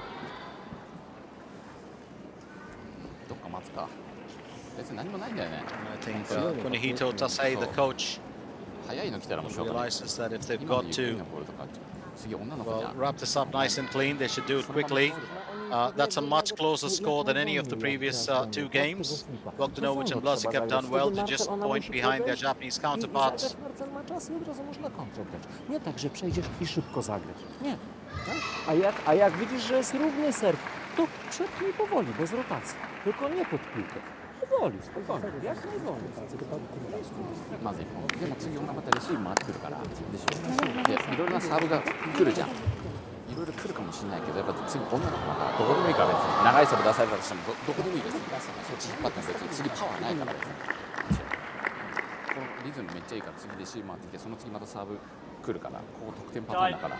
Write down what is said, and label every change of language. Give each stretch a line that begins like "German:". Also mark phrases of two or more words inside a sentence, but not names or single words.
English: I think Kunihito Tasei, the coach, realizes that if they've got to wrap this up nice and clean, they should do it quickly. That's a much closer score than any of the previous two games. Bogdanovic and Blazik have done well to just point behind their Japanese counterparts.
Polish: Nie tak, że przejdziesz i szybko zagrasz. Nie. Tak? A jak widzisz, że jest równy serw, to przepnij powoli, bez rotacji. Tylko nie pod piłkę. Powoli, spokojnie. Jak najwolniej.
Japanese: まず1本。でも次女またレシーブ回ってくるから。で、いろいろなサーブが来るじゃん。いろいろ来るかもしれないけど、やっぱ次女の子だからどこでもいいから別に。長いサーブ出されたとしてもどこでもいいです。そっち引っ張っても別に次パワーないから別に。このリズムめっちゃいいから次レシーブ回ってきて、その次またサーブ来るから、ここ得点パターンだから。